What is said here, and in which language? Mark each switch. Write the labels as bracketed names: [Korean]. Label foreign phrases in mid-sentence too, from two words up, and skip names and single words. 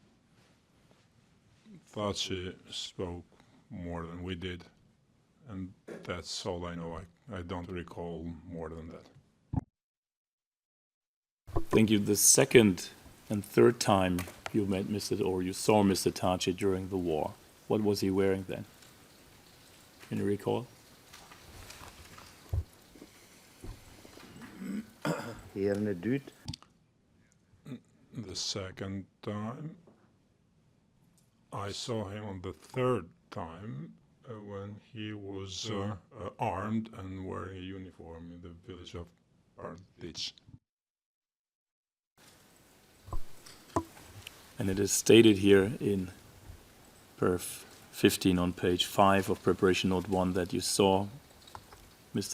[English] Thaçi spoke more than we did, and that's all I know. I don't recall more than that. Thank you. The second and third time you met you saw Mr. Thaçi during the war, what was he wearing then? Can you recall? [Albanian] Herën e dytë. [English] The second time, I saw him on the third time when he was armed and wearing a uniform in the village of Thaçi. And it is stated here in perf 15 on page 5 of preparation note 1 that you saw Mr.